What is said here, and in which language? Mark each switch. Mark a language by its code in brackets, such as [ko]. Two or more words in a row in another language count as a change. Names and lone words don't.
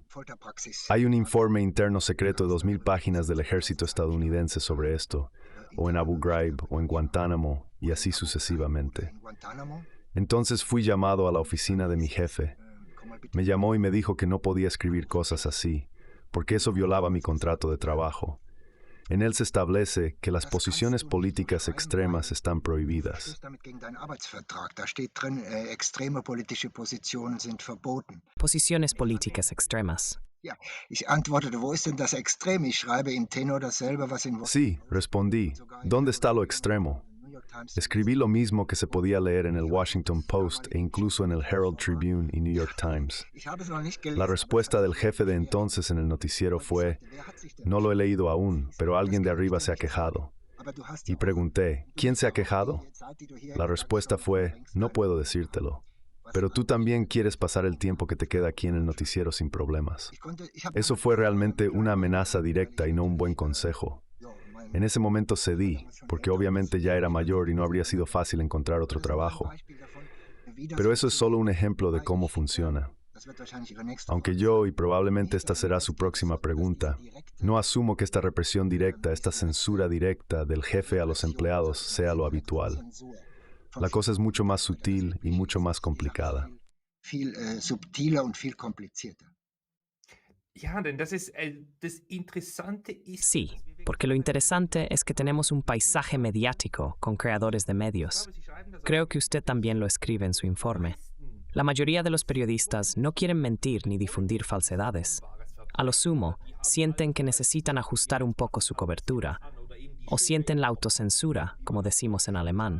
[es] Hay un informe interno secreto de 2,000 páginas del ejército estadounidense sobre esto, o en Abu Ghraib, o en Guantánamo, y así sucesivamente. Entonces fui llamado a la oficina de mi jefe. Me llamó y me dijo que no podía escribir cosas así, porque eso violaba mi contrato de trabajo. En él se establece que las posiciones políticas extremas están prohibidas. [de] Da steht drin, extreme politische Positionen sind verboten. [es] Posiciones políticas extremas. [de] Ja, ich antwortete, wo ist denn das Extrem? Ich schreibe im Tenor dasselbe, was in [es] Sí, respondí. ¿Dónde está lo extremo? Escribí lo mismo que se podía leer en el Washington Post e incluso en el Herald Tribune y New York Times. [de] Ich habe es noch nicht gelesen. [es] La respuesta del jefe de entonces en el noticiero fue, no lo he leído aún, pero alguien de arriba se ha quejado. [de] Aber du hast [es] Y pregunté, ¿quién se ha quejado? La respuesta fue, no puedo decírtelo. pero tú también quieres pasar el tiempo que te queda aquí en el noticiero sin problemas. Eso fue realmente una amenaza directa y no un buen consejo. En ese momento cedí, porque obviamente ya era mayor y no habría sido fácil encontrar otro trabajo. Pero eso es solo un ejemplo de cómo funciona. Aunque yo, y probablemente esta será su próxima pregunta, no asumo que esta represión directa, esta censura directa del jefe a los empleados sea lo habitual. La cosa es mucho más sutil y mucho más complicada. [de] Viel subtiler und viel komplizierter. Ja, denn das Interessante ist, [es] Sí, porque lo interesante es que tenemos un paisaje mediático con creadores de medios. Creo que usted también lo escribe en su informe. La mayoría de los periodistas no quieren mentir ni difundir falsedades. A lo sumo, sienten que necesitan ajustar un poco su cobertura, o sienten la autocensura, como decimos en alemán.